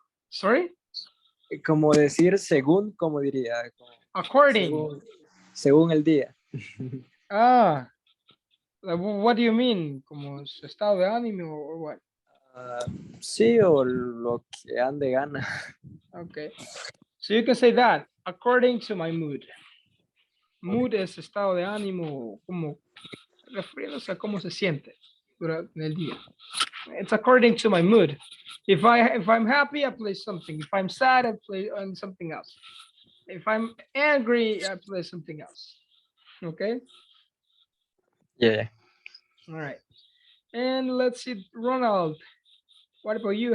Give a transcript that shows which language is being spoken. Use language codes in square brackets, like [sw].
[en] Sorry? [es] Como decir según, como diría. Como [en] According. [es] según el día. [en] Ah, what do you mean? [es] ¿Como su estado de ánimo [en] or what? [es] Sí, o lo que ande gana. [en] Okay. So you can say that according to my mood. [es] Mood es estado de ánimo, como refiriéndose a cómo se siente durante el día. [en] It's according to my mood. If I'm happy, I play something. If I'm sad, I play on something else. If I'm angry, I play something else. Okay. Yeah. All right. And let's see, Ronald. What about you?